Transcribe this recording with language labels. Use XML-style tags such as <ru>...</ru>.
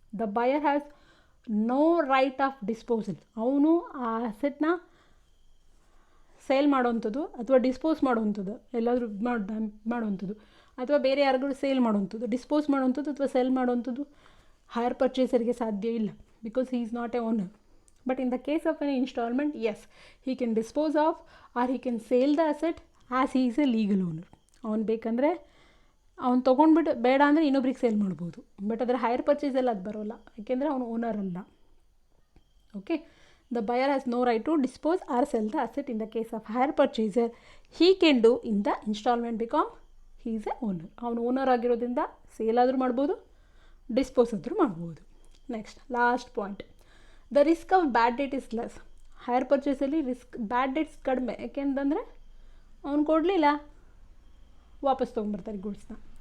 <en>The buyer has no right of disposal.</en> <kn>ಅವನು ಆ ಅಸೆಟ್ನ sale ಮಾಡೋವಂಥದ್ದು ಅಥವಾ ಡಿಸ್ಪೋಸ್ ಮಾಡೋವಂಥದ್ದು, ಎಲ್ಲಾದರೂ ಮಾಡೋವಂಥದ್ದು ಅಥವಾ ಬೇರೆ ಯಾರಿಗೂ ಸೇಲ್ ಮಾಡೋವಂಥದ್ದು, ಡಿಸ್ಪೋಸ್ ಮಾಡೋವಂಥದ್ದು ಅಥವಾ ಸೆಲ್ ಮಾಡೋವಂಥದ್ದು ಹೈಯರ್ ಪರ್ಚೇಸರ್ಗೆ ಸಾಧ್ಯ ಇಲ್ಲ,</kn> <en>Because he is not a owner. But in the case of an installment, yes, he can dispose of or he can sale the asset as he is a legal owner.</en> <kn>ಅವ್ನು ಬೇಕಂದರೆ ಅವ್ನು ತೊಗೊಂಡ್ಬಿಟ್ಟು ಬೇಡ ಅಂದರೆ ಇನ್ನೊಬ್ರಿಗೆ sale ಮಾಡ್ಬೋದು. But ಅದರ higher ಪರ್ಚೇಸಲ್ಲಿ ಅದು ಬರೋಲ್ಲ, ಯಾಕೆಂದರೆ ಅವನು ಓನರ್ ಅಲ್ಲ.</kn> <en>Okay, the buyer has no right to dispose or sell the asset. In the case of higher purchaser, he can do in the installment because he is a owner.</en> <kn>ಅವನು owner ಆಗಿರೋದ್ರಿಂದ sale ಆದರೂ ಮಾಡ್ಬೋದು, dispose ಆದರೂ ಮಾಡ್ಬೋದು.</kn> <en>Next, last point, the risk of bad debt is less.</en> <kn>Higher ಪರ್ಚೇಸಲ್ಲಿ bad dates ಕಡಿಮೆ, ಯಾಕೆಂತಂದರೆ ಅವ್ನು ಕೊಡಲಿಲ್ಲ, ವಾಪಸ್ ತೊಗೊಂಬರ್ತಾರೆ ಗೂಡ್ಸ್ನ.</kn>